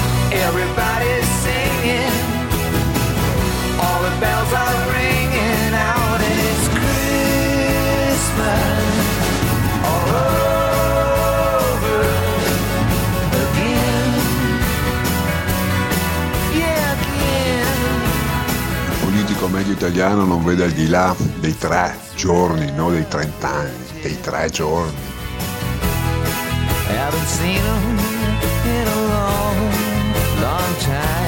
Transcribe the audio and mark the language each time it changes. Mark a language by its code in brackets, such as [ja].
[en] Everybody's singing. All the bells are ringing out. And it's Christmas all over again. Yeah, again. [it] Il politico medio italiano non vede al di là dei tre giorni, non dei 30 anni, dei tre giorni. [en] I haven't seen him in a long, long time.